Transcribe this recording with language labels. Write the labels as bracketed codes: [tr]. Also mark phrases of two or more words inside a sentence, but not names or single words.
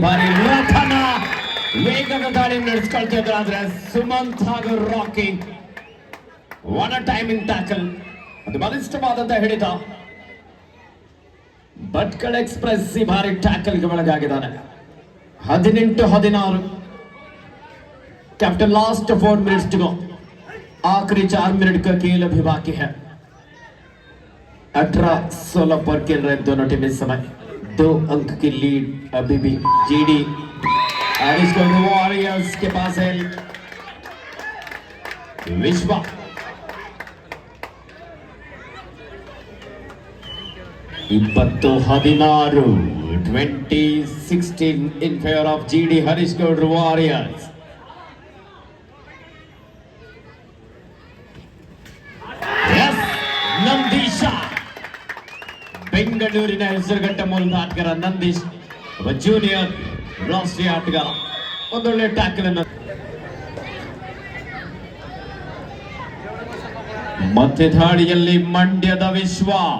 [kn] ಭಾರಿ ವೇಗದ ದಾಳಿ ನಡೆಸ್ಕೊಳ್ತಾ ಇದ್ರು, ಆದ್ರೆ ಸುಮಂತ್ ಹಾಗೂ ರಾಕಿ [en] one timing tackle, [kn] ಅದು ಬಲಿಷ್ಠವಾದಂತ ಹಿಡಿತ. ಭಟ್ಕಳ ಎಕ್ಸ್ಪ್ರೆಸ್ ಈ ಭಾರಿ ಟ್ಯಾಕಲ್ಗೆ ಒಳಗಾಗಿದ್ದಾನೆ. 18-16. [en] captain last 4 minutes to go. [hi] आखिरी 4 मिनट का खेल अभी बाकी है. 18-16 पर खेल रहे दोनों टीम इस समय. 2 अंक की लीड अभी भी जीडी हरीश गौड़ वॉरियर्स के पास है. [en] विश्वा 20-16, 20-16 in favor of GD Harish Gowd Warriors. Yes, Nandisha. [kn] ಬೆಂಗಳೂರಿನ ಹೆಸರುಘಟ್ಟ ಮೂಲದ ಆಟಗಾರ ನಂದೀಶ್, ಒಬ್ಬ ಜೂನಿಯರ್ ರಾಷ್ಟ್ರೀಯ ಆಟಗಾರ. ಒಂದೊಳ್ಳೆ ಟ್ಯಾಕಲ್ ಅನ್ನು ಮತ್ತೆ ದಾಳಿಯಲ್ಲಿ ಮಂಡ್ಯದ ವಿಶ್ವ.